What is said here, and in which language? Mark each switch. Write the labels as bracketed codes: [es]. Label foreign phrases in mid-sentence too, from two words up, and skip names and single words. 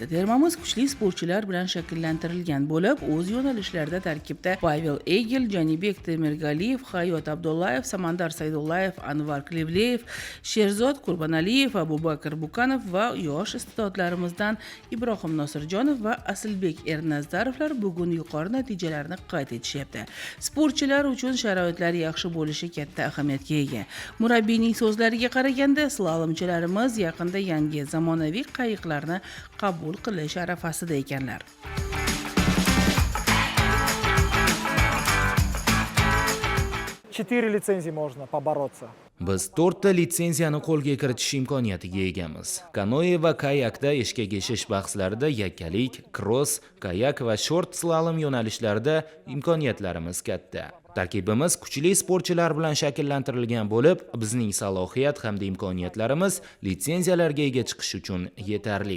[uz] Termamiz kuchli sportchilar bilan shakllantirilgan bo'lib, o'z yo'nalishlarida tarkibda Pavel Egel, Janibek Temirgaliyev, Hayot Abdullayev, Samandar Saydullayev, Anvar Klevleyev, Sherzod Qurbanaliyev, Abubakar Bukanov va yosh iste'dodlarimizdan Ibrohim Nosirjonov va Asilbek Ernazdarovlar bugun yuqori natijalarni qayd etishyapti. Sportchilar uchun sharoitlar yaxshi bo'lishi katta ahamiyatga ega. Murabbiyning so'zlariga qaraganda, slalomchilarimiz yaqinda yangi zamonaviy qayiqlarni qabul qilish arafasida ekanlar. [ru] Четыре лицензии можно побороться. [uz] Biz 4 ta litsenziyani qo'lga kiritish imkoniyatiga egamiz. Kanoe va kayakda eshkak eshish bahslarida yakkalik, cross, kayak va short slalom yo'nalishlarida imkoniyatlarimiz katta. Tarkibimiz kuchli sportchilar bilan shakllantirilgan bo'lib, bizning salohiyat hamda imkoniyatlarimiz litsenziyalarga ega chiqish uchun yetarli.